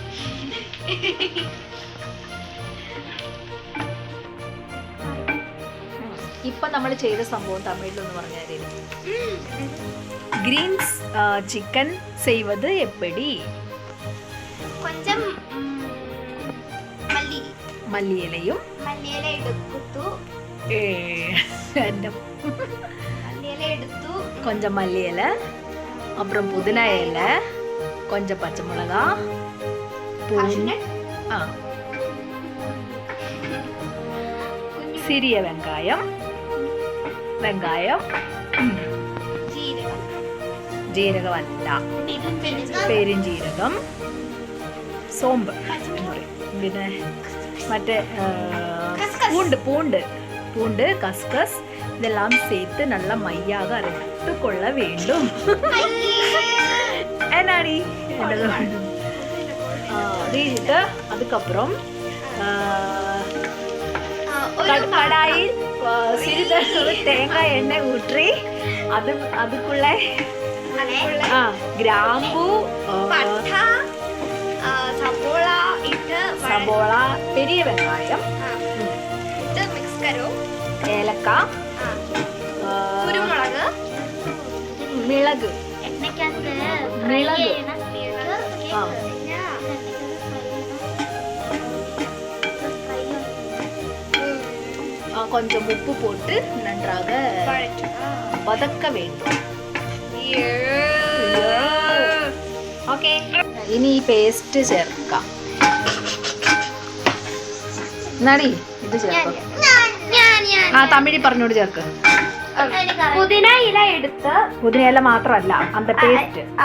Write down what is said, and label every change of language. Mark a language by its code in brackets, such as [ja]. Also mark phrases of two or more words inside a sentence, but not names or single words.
[ml] ഇപ്പൊ നമ്മൾ ചെയ്ത സംഭവം തമിഴിലൊന്ന് പറഞ്ഞാൽ [en] greens chicken [ta] செய்வது எப்படி. കൊഞ്ചം [ml] മല്ലിയിലയും മല്ലിയില എടുത്തു മല്ലിയില എടുത്തു [ta] கொஞ்சம் மல்லி இலை, அப்புறம் புதினா இலை, கொஞ்சம் பச்சை மிளகா, சிறிய வெங்காயம், [ml] ജീരകം അല്ല പെരുംജീരകം, സോമ്പ്, പിന്നെ മറ്റേ [ta] பூண்டு கஸ்கஸ் இதெல்லாம் சேர்த்து நல்லா மையாக அரைத்து கொள்ள வேண்டும். என்னடி இது. அதுக்கப்புறம் கடாயில் சிறிதளவு தேங்காய் எண்ணெய் ஊற்றி அதுக்குள்ள கிராம்பு, [ml] സബോള, [ta] பெரிய வெங்காயம், [ml] ഏലക്ക, കുരുമുളക്, മിളക്, [ta] கொஞ்சம் உப்பு போட்டு நன்றாக வதக்க வேண்டும். [ml] ഓക്കെ, ഇനി ഈ പേസ്റ്റ് ചേർക്കാം. എന്നാടി ഇത് ചേർക്കാം. തമിഴ് പറഞ്ഞോട് ചേർക്ക്. പുതിന ഇല എടുത്ത്, പുതിന ഇല മാത്രമല്ല അന്ത പേസ്റ്റ്,